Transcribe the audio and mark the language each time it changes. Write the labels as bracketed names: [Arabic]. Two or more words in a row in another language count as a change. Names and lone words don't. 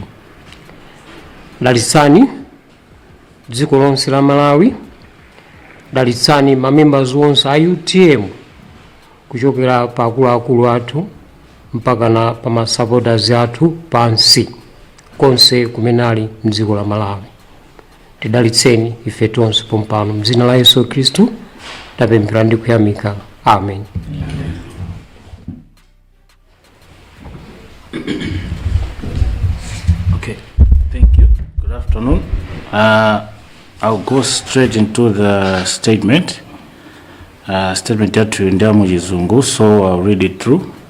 [Nyanja] Dalitsani dziko lonse la Malawi, dalitsani mamembers onse a UTM kuchokera pa akuluakulu athu mpaka na pa masupporters athu pansi konse kumene ali mdziko la Malawi. Tidalitseni ife tonse pompano mdzina la Yesu Kristu tapemphera ndi kuyamika. Amen. [English] Okay, thank you. Good afternoon. I'll go straight into the statement. [Nyanja] Statement yatu ndia mujizungu, [English] so I'll read it through.